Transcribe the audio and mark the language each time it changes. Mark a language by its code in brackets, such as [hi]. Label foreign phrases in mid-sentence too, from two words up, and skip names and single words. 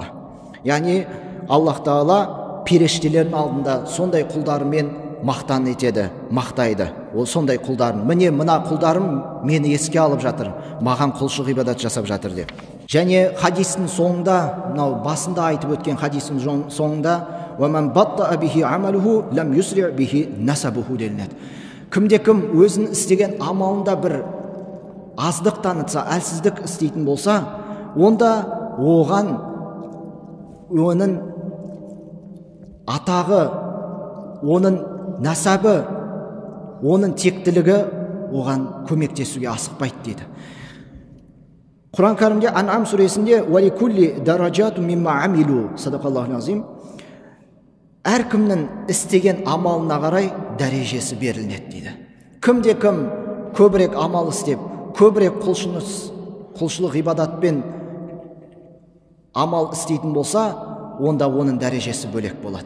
[kk] Яғни Аллах Тағала періштелердің алдында сондай құлдарымен мақтан етеді, мақтайды. Ол сондай құлдарын, мына құлдарым мені еске алып жатыр, маған құлшылық ғибадат жасап жатыр деп. Және хадистің соңында, мынау басында айтып өткен хадистің соңында, [ar] وَمَنْ بَطَّأَ بِهِ عَمَلُهُ لَمْ يُسْرِعْ بِهِ نَسَبُهُ делінеді. [kk] Кімде-кім өзінің істеген амалында бір аздық танытса, әлсіздік істейтін болса, онда оған оның атағы, оның насабы, оның тектілігі оған көмектесуге асықпайды дейді. Құран кәрімде Ан'ам сүресінде [ar] وَلِكُلِّ دَرَجَاتٌ مِمَّا عَمِلُوا صدق الله العظيم, [kk] әркімнің істеген амалына қарай дәрежесі берілінеді дейді. Кімде-кім көбірек амал істеп, көбірек құлшылық ғибадатпен амал істейтін болса, онда оның дәрежесі бөлек болады.